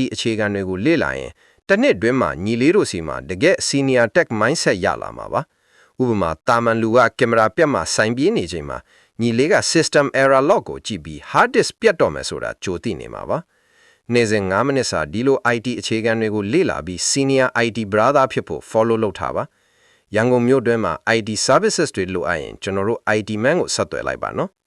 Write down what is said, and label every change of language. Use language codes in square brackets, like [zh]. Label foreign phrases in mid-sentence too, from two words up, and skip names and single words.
[my] အခြေခံတွေကိုလေ့လာရင်တစ်နှစ်တွင်းမှာညီလေးတို့စီမှာတကယ် [en] senior tech mindset [my] ရလာမှာပါဥပမာတာမန်လူကကင်မရာပြတ်မှစိုင်ပြေးနေချိန်မှာညီလေးက [en] system error log [my] ကိုကြည့်ပြီး [en] hard disk [my] ပြတ်တော့မယ်ဆိုတာကြိုသိနေမှာပါနေ့စဉ်9မိနစ်စာဒီလို IT အခြေခံတွေကိုလေ့လာပြီး [en] senior IT brother [my] ဖြစ်ဖို့ follow လုပ်ထားပါရန်ကုန်မြို့တွင်းမှာ [en] IT services [my] တွေလိုအပ်ရင်ကျွန်တော်တို့ IT man ကိုဆက်သွယ်လိုက်ပါနော်